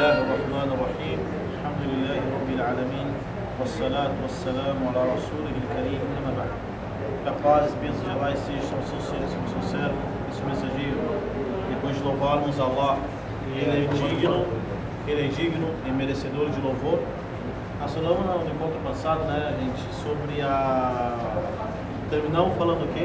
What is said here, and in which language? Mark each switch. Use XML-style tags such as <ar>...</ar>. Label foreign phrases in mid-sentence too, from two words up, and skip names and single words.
<ar>الرحمن الرحيم الحمد لله رب العالمين والصلاة والسلام على رسوله الكريم أما بعد.</ar> <pt>A paz e bênçãos de Allah estejam sobre seus seres, sobre seu servo e seu mensageiro. Depois de louvarmos Allah, Ele é digno e merecedor de louvor. Nós falamos no encontro passado, né, gente, sobre terminamos falando o quê?</pt>